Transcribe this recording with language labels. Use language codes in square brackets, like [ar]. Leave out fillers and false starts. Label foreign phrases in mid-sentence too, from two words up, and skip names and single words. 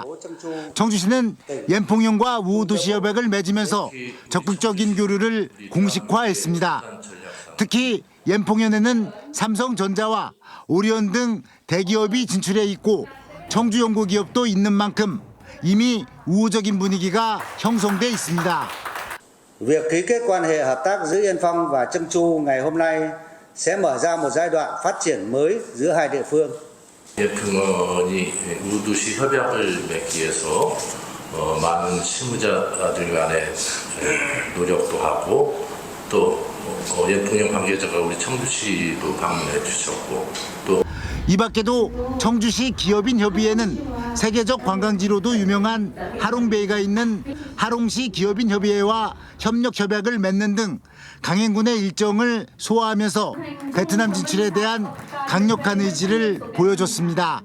[ko] 청주시는 옌퐁현과 우호도시 협약을 맺으면서 적극적인 교류를 공식화했습니다. 특히 옌퐁현에는 삼성전자와 오리온 등 대기업이 진출해 있고 청주 연구기업도 있는 만큼 이미 우호적인 분위기가 형성돼 있습니다. [vi] Việc ký kết quan hệ hợp tác giữa Yên Phong và Trân Chu ngày hôm nay sẽ mở ra một giai đoạn phát triển mới giữa hai địa phương. [ko] 예평원이 우호도시 협약을 맺기 위해서 많은 실무자들 간의 노력도 하고 또 예평원 관계자가 우리 청주시도 방문해 주셨고 또 이 밖에도 청주시 기업인협의회는 세계적 관광지로도 유명한 하롱베이가 있는 하롱시 기업인협의회와 협력 협약을 맺는 등 강행군의 일정을 소화하면서 베트남 진출에 대한 강력한 의지를 보여줬습니다.